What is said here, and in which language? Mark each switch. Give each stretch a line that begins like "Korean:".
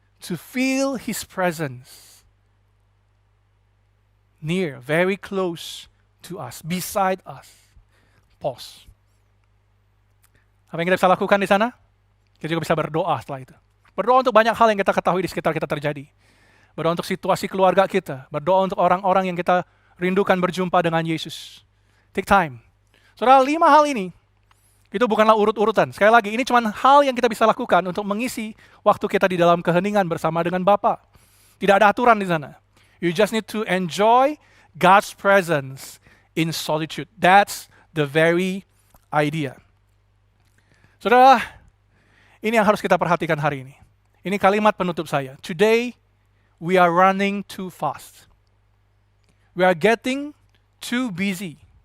English: To feel His presence near, very close to us, beside us. Pause.
Indonesian: Apa yang kita bisa lakukan di sana? Kita juga bisa berdoa setelah itu. Berdoa untuk banyak hal yang kita ketahui di sekitar kita terjadi. Berdoa untuk situasi keluarga kita. Berdoa untuk orang-orang yang kita rindukan berjumpa dengan Yesus.
English: Take time.
Indonesian: Saudara, 5 hal ini itu bukanlah urut-urutan. Sekali lagi, ini cuma hal yang kita bisa lakukan untuk mengisi waktu kita di dalam keheningan bersama dengan Bapa. Tidak ada aturan di sana.
English: You just need to enjoy God's presence in solitude. That's the very idea.
Indonesian: Saudara, ini yang harus kita perhatikan hari ini. Ini kalimat penutup saya.
English: Today, we are running too fast. We are getting too busy.